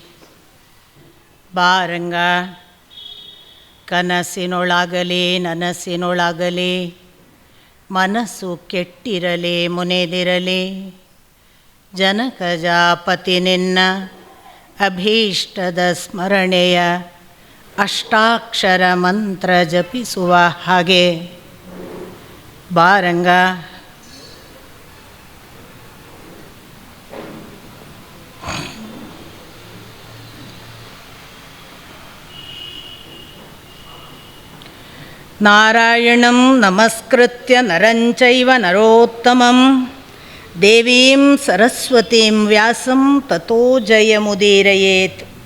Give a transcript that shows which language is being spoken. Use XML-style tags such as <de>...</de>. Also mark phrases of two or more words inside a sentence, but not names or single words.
<kn>ಬಾರಂಗ ಕನಸಿನೊಳಗಲಿ ನನಸಿನೊಳಗಲಿ ಮನಸ್ಸು ಕೆಟ್ಟಿರಲಿ ಮುನೆದಿರಲಿ. ಜನಕಜಾಪತಿ ನಿನ್ನ ಅಭೀಷ್ಟದ ಸ್ಮರಣೆಯ ಅಷ್ಟಾಕ್ಷರ ಮಂತ್ರ ಜಪಿಸುವ ಹಾಗೆ ಬಾರಂಗ.</kn> <sa>ನಾರಾಯಣಂ ನಮಸ್ಕೃತ್ಯ ನರಂಚೈವ ನರೋತ್ತಮಂ ದೇವೀಂ ಸರಸ್ವತೀಂ ವ್ಯಾಸಂ ತತೋ ಜಯಮುದೀರಯೇತ್.</sa>